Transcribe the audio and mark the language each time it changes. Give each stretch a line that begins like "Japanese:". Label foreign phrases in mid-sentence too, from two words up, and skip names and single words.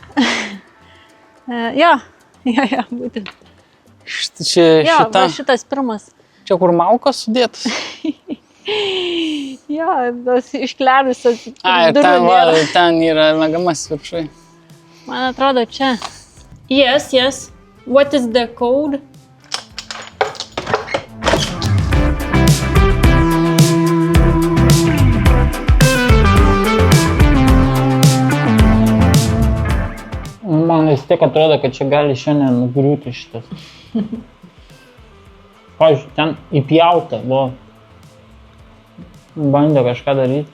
Lithuanian: Jo, būtent. Šita. Va, šitas pirmas. Čia kur malkos sudėtas? Jo, tos išklerusios. Ir ten yra miegamas viršui. Man atrodo čia.
English: Yes. What is the code?
Lithuanian: Man vis tiek atrodo, kad čia gali šiandien nugriūti šitas. Pavyzdžiui, ten įpjauta, bandė kažką daryti.